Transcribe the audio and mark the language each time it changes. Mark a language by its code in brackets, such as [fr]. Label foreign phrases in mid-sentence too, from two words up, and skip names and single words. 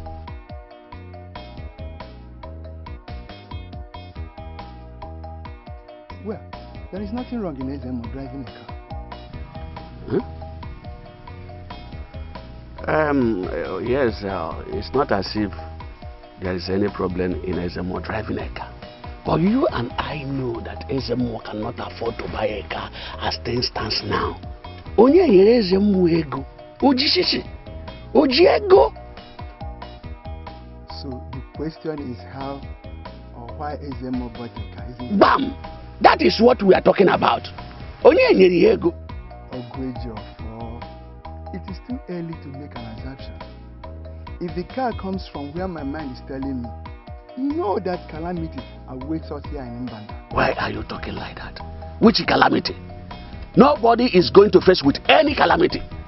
[en] Well, there is nothing wrong in Ezeonu driving a car. Yes, it's not as if there is any problem in Ezeonu driving a car. But you and I know that Ezeonu cannot afford to buy a car as things stands now. [ig] Onye nyere Ezeonu ego, ojishishi, ojiego. [en] So the question is how or why Ezeonu bought a car, isn't it? Bam! That is what we are talking about. [ig] Onye nyere ego. [en] It is too early to make an assumption. If the car comes from where my mind is telling me, you know that calamity awaits us here in Mbanda. Why are you talking like that? Which calamity? Nobody is going to face with any calamity.